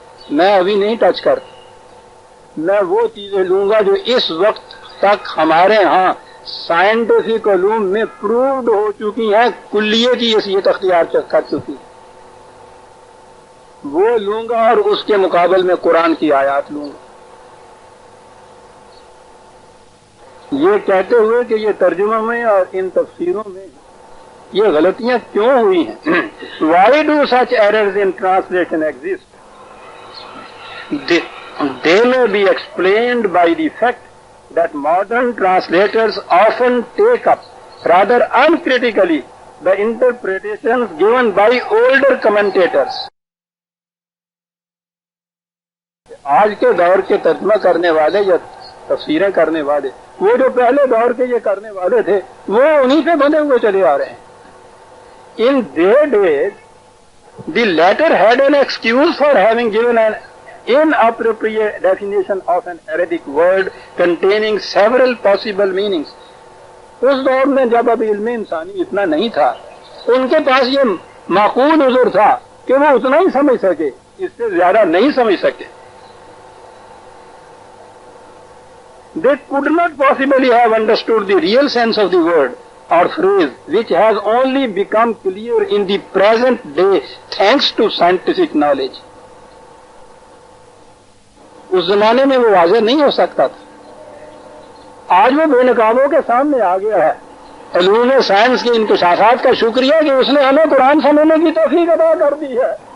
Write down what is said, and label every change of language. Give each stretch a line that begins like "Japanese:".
Urdu: میں ابھی نہیں ٹچ کرتا. میں وہ چیزیں لوں گا جو اس وقت تک ہمارے ہاں سائنٹیفک علوم میں پرووڈ ہو چکی ہیں، کلیے کی حیثیت اختیار کر چکی، وہ لوں گا اور اس کے مقابل میں قرآن کی آیات لوں گا. یہ کہتے ہوئے کہ یہ ترجمہ میں اور ان تفسیروں میں یہ غلطیاں کیوں ہوئی ہیں.
English: Why do such errors in translation exist? They may be explained by the fact that modern translators often take up rather uncritically the interpretations given by older commentators.
Urdu: آج کے دور کے ترجمہ کرنے والے یا تفسیریں کرنے والے وہ جو پہلے دور کے یہ کرنے والے تھے وہ انہی پہ بنے ہوئے چلے آ رہے ہیں.
English: In their days, the latter had an excuse for having given an inappropriate definition of an Arabic word containing several possible meanings.
Urdu: اس دور میں جب اب علم انسانی اتنا نہیں تھا ان کے پاس یہ معقول عذر تھا کہ وہ اتنا ہی سمجھ سکے، اس سے زیادہ نہیں سمجھ سکے.
English: They could not possibly have understood the real sense of the word or phrase, which has only become clear in the present day thanks to scientific knowledge.
Urdu: اس زمانے میں وہ واضح نہیں ہو سکتا تھا. آج وہ بے نقابوں کے سامنے آ گیا ہے. علوم سائنس کے انکشافات کا شکریہ کہ اس نے ہمیں قرآن سمجھنے کی توفیق عطا کر دی ہے.